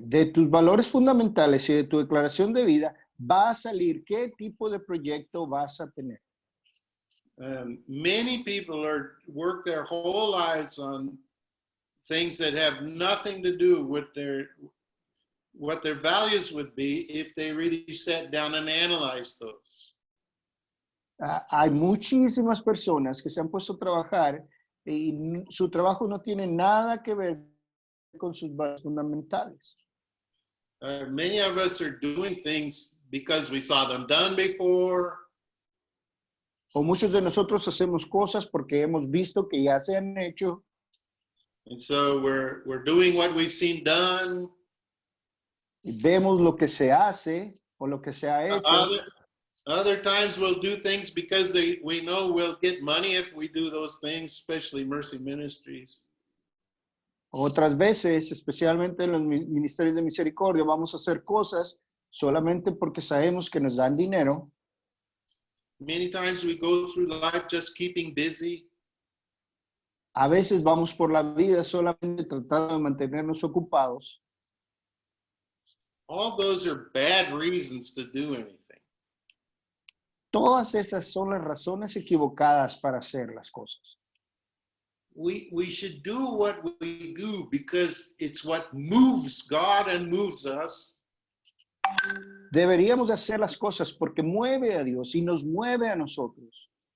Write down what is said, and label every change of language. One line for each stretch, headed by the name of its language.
Spanish: De tus valores fundamentales y de tu declaración de vida va a salir qué tipo de proyecto vas a tener.
English: Many people work their whole lives on things that have nothing to do with what their values would be if they really sat down and analyzed those.
Spanish: Hay muchísimas personas que se han puesto a trabajar y su trabajo no tiene nada que ver con sus valores fundamentales.
English: Many of us are doing things because we saw them done before.
Spanish: O muchos de nosotros hacemos cosas porque hemos visto que ya se han hecho.
English: And so we're doing what we've seen done.
Spanish: Y vemos lo que se hace o lo que se ha hecho.
English: Other times we'll do things because we know we'll get money if we do those things, especially Mercy Ministries.
Spanish: Otras veces, especialmente en los ministerios de misericordia, vamos a hacer cosas solamente porque sabemos que nos dan dinero.
English: Many times we go through life just keeping busy.
Spanish: A veces vamos por la vida solamente tratando de mantenernos ocupados.
English: All those are bad reasons to do anything.
Spanish: Todas esas son las razones equivocadas para hacer las cosas.
English: We should do what we do because it's what moves God and moves us.
Spanish: Deberíamos hacer las cosas porque mueve a Dios y nos mueve a nosotros.